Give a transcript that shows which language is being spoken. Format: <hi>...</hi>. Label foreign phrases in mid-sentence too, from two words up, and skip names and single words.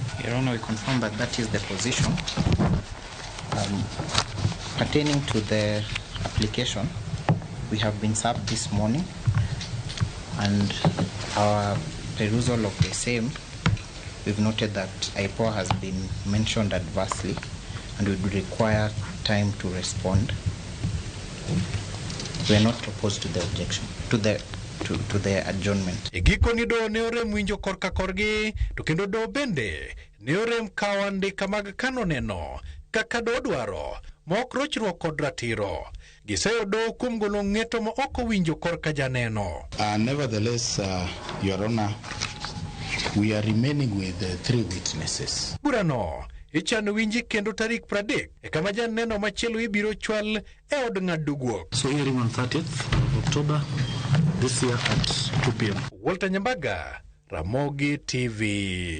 <en>Your Honor, we confirm that that is the position. Pertaining to the application, we have been served this morning, and our perusal of the same, we've noted that IPOA has been mentioned adversely, and we would require time to respond. We are not opposed to the objection, to the adjournment.</en> <luo>Giko ni do ne orem winjo korka korgi, to kendo do bende ne orem kawo andika mag kano neno kaka do dwaro mok rochruok kod ratiro. Giseyo do kuom golo ng'eto ma ok owinjo korka janeno.</luo> <en>Nevertheless, Your Honor, we are remaining with 3 witnesses.</en> <luo>Burano ichano winji kendo tarik 30 kama janeno machielo ibiro chwal e od ng'ado guok.</luo> <en>So hearing on 30th of October this year at 2 p.m. Walter Nyambaga, Ramogi TV.</en>